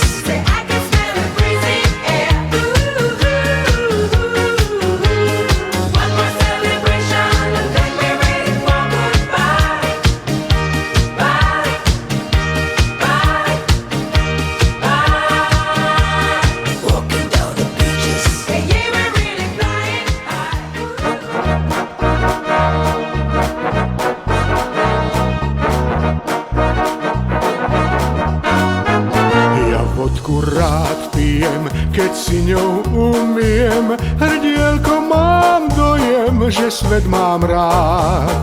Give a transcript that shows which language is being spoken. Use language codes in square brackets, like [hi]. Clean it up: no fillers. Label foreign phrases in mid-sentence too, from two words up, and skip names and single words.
[en] Say I can smell the breezy air. One more celebration and then we're ready for goodbye. Bye, bye, bye. Walking down the beaches. Yeah, yeah, we're really flying high. [sk] Ja vodku rád pijem, keď si ňou umiem. Hrdielko, mám dojem, že svet mám rád.